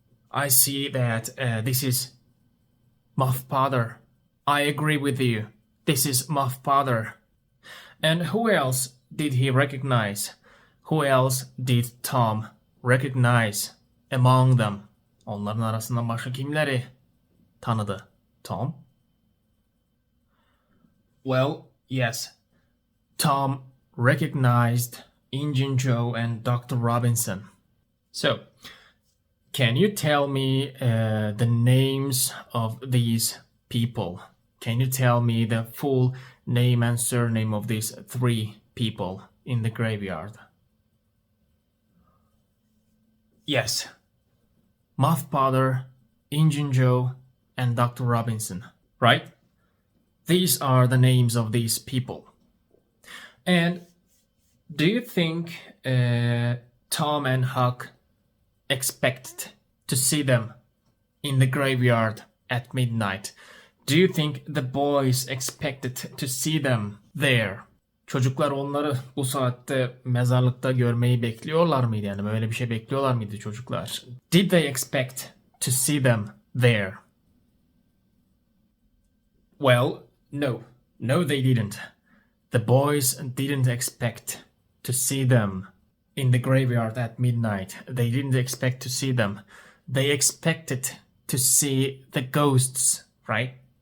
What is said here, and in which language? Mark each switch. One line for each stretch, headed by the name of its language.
English: I see that this is my father. I agree with you. This is my father." And who else did he recognize? Who else did Tom recognize among them?
Turkish: Onların arasından başka kimleri tanıdı Tom?
English: Well, yes. Tom recognized Injun Joe and Dr. Robinson. So, can you tell me the names of these people? Can you tell me the full name and surname of these three people in the graveyard? Yes. My father, Injun Joe, and Dr. Robinson, right? These are the names of these people. And Do you think Tom and Huck expected to see them in the graveyard at midnight? Do you think the boys expected to see them there?
Turkish: Çocuklar onları bu saatte mezarlıkta görmeyi bekliyorlar mıydı? Yani böyle bir şey bekliyorlar mıydı çocuklar?
English: Did they expect to see them there? Well, no. No, they didn't. The boys didn't expect to see them in the graveyard at midnight. They didn't expect to see them. They expected to see the ghosts, right?